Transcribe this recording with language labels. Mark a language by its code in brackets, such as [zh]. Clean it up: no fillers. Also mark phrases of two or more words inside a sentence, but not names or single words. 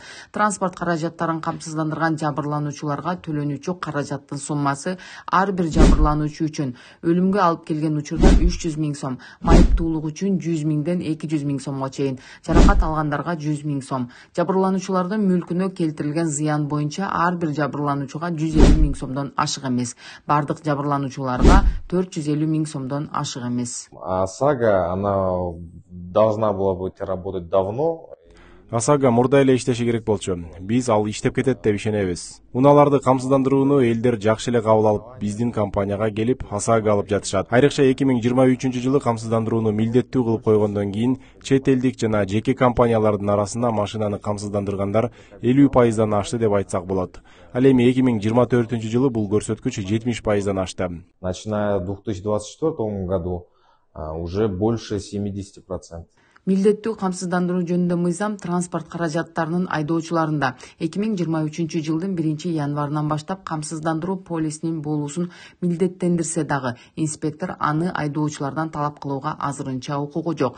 [ky] Транспорт каражаттарын камсыздандырган жабырлануучуларга төлөнүүчү каражаттын суммасы ар бир жабырлануучу үчүн өлүмгө алып келген учурда 300 000 сом, майыптуулук үчүн 100 000ден 200 000 сомго чейин, жаракат алгандарга 100 000 сом. Жабырлануучулардын мүлкүнө келтирилген зыян боюнча ар бир жабырлануучуга 150 000 сомдон ашык эмес. Бардык жабырлануучуларга 450 000 сомдон ашык эмес. [ru] ОСАГО, она должна была быть работать давно. [ky] ОСАГО мурда эле иштеши керек болчу. Биз ал иштеп кетет деп ишенебиз. Унааларды камсыздандырууну элдер жакшы эле кабыл алып, биздин компанияга келип ОСАГО алып жатышат. Айрыкча 2023-жылы камсыздандырууну милдеттүү кылып койгондон кийин чет элдик жана жеке компаниялардын арасында машинаны камсыздандыргандар 50%дан ашты деп айтсак болот. Ал эми 2024-жылы бул көрсөткүч 70%дан ашты. [ru] Начиная в 2024 году уже больше 70%. [ky] Милдеттүү камсыздандыруу жөнүндө мыйзам транспорт каражаттарынын айдоочуларында 2023-жылдын 1-январынан баштап камсыздандыруу полисинин болуусун милдеттендирсе дагы, инспектор аны айдоочулардан талап кылууга азырынча укугу жок.